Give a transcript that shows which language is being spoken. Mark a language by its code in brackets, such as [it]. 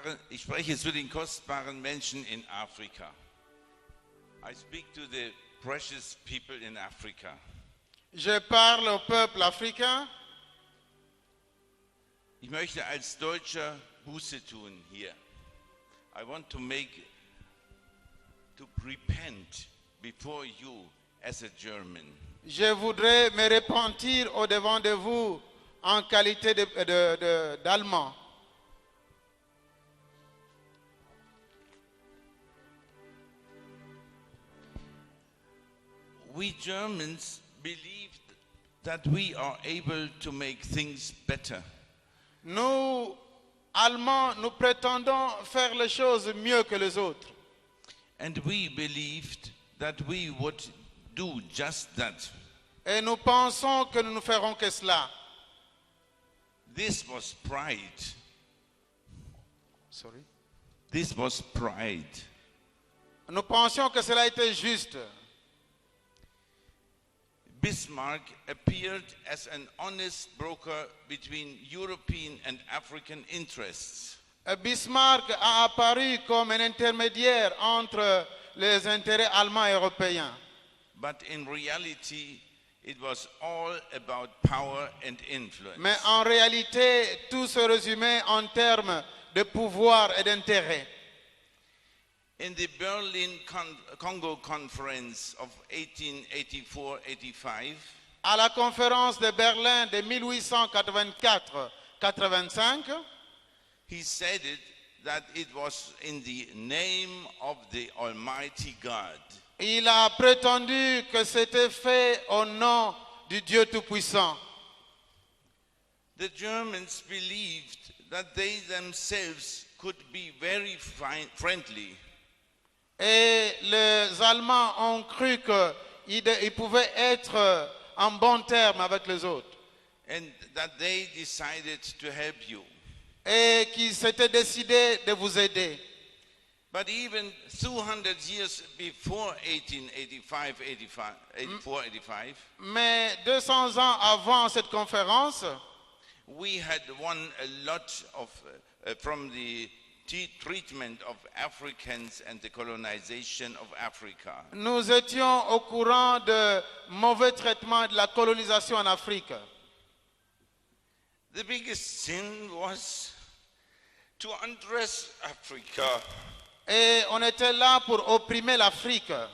[de] Ich spreche zu den kostbaren Menschen in Afrika. [en] I speak to the precious people in Africa. [fr] Je parle au peuple africain. [de] Ich möchte als Deutscher Buße tun hier. [en] I want to repent before you as a German. [fr] Je voudrais me repentir au devant de vous en qualité d'Allemand. [en] We Germans believed that we are able to make things better. [fr] Nous, Allemands, nous prétendons faire les choses mieux que les autres. [en] And we believed that we would do just that. [fr] Et nous pensons que nous ne ferons que cela. [en] This was pride. Sorry. This was pride. [fr] Nous pensions que cela était juste. [en] Bismarck appeared as an honest broker between European and African interests. [fr] Bismarck a apparu comme un intermédiaire entre les intérêts allemands et européens. [en] But in reality, it was all about power and influence. [fr] Mais en réalité, tout se résumait en termes de pouvoir et d'intérêt. [en] In the Berlin Congo Conference of 1884-85, [fr] à la conférence de Berlin de 1884-85, [en] he said that it was in the name of the Almighty God. [fr] Il a prétendu que c'était fait au nom du Dieu Tout-Puissant. [en] The Germans believed that they themselves could be very friendly. [fr] Et les Allemands ont cru qu'ils pouvaient être en bon terme avec les autres. [en] And that they decided to help you. [fr] Et qu'ils s'étaient décidés de vous aider. [en] But even 200 years before 1884-85, [fr] Mais 200 ans avant cette conférence, [en] we had won a lot of from the treatment of Africans and the colonization of Africa. [fr] nous étions au courant de mauvais traitements de la colonisation en Afrique. [en] The biggest sin was to undress Africa. [fr] Et on était là pour opprimer l'Afrique.